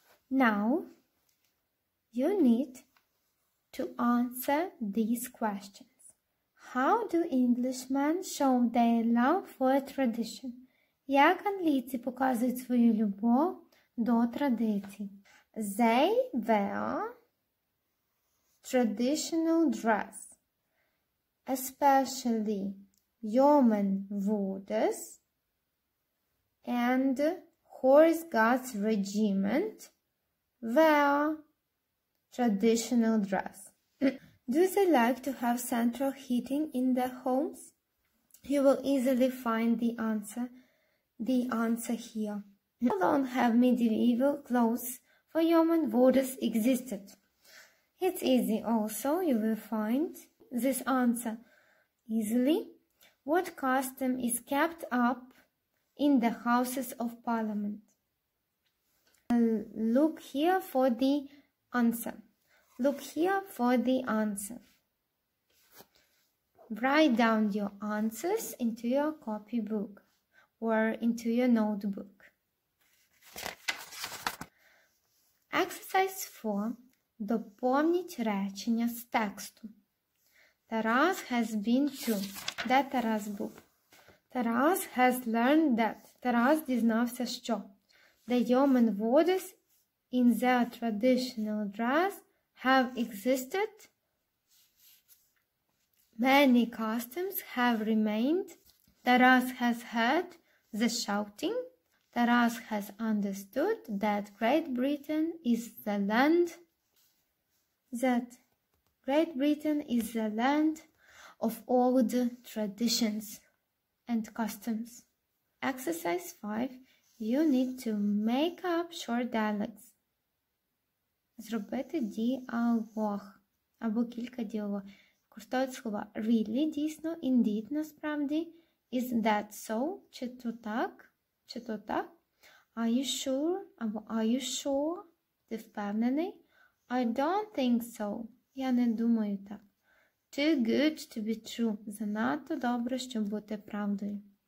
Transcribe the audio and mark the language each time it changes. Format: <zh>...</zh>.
<en>Now, you need to answer these questions. How do Englishmen show their love for a tradition?</en> <uk>Як англійці показують свою любов до традицій?</uk> <en>They wear traditional dress, especially yeomanwooders and horse guards regiment wear traditional dress. Do they like to have central heating in their homes? You will easily find the answer here. How long have medieval clothes for yeomanwooders existed? It's easy also, you will find this answer easily. What custom is kept up in the Houses of Parliament? Look here for the answer. Look here for the answer. Write down your answers into your copybook or into your notebook. Exercise 4.</en> <uk>Доповніть речення з тексту.</uk> <en>Taras has been to.</en> <uk>Де Тарас був?</uk> <en>Taras has learned that.</en> <uk>Тарас дізнався, що</uk> <en>the yeomanwooders in their traditional dress have existed. Many customs have remained. Taras has heard the shouting. Taras has understood that Great Britain is the land of old traditions and customs. Exercise 5. You need to make up short dialogues.</en> <uk>Зробити діалог або кілька діалогів. Використовують слова really, дійсно, indeed, насправді,</uk> <en>is that so,</en> <uk>чи то так,</uk> <en>are you sure,</en> <uk>або</uk> <en>are you sure,</en> <uk>ти впевнений,</uk> <en>I don't think so,</en> <uk>я не думаю так,</uk> <en>too good to be true,</en> <uk>занадто добре, щоб бути правдою.</uk>